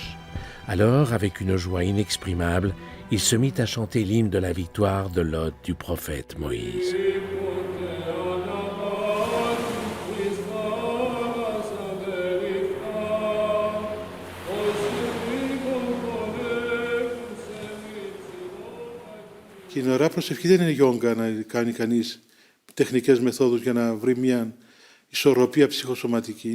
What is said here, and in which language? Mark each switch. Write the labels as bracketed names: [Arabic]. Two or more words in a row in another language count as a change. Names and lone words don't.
[French] Alors, avec une joie inexprimable, il se mit à chanter l'hymne de la victoire de l'hôte du prophète Moïse. [Greek] Και η ωραία προσευχή δεν είναι γιόγκα να κάνει κανείς τεχνικές μεθόδους για να βρει μια ισορροπία ψυχοσωματική.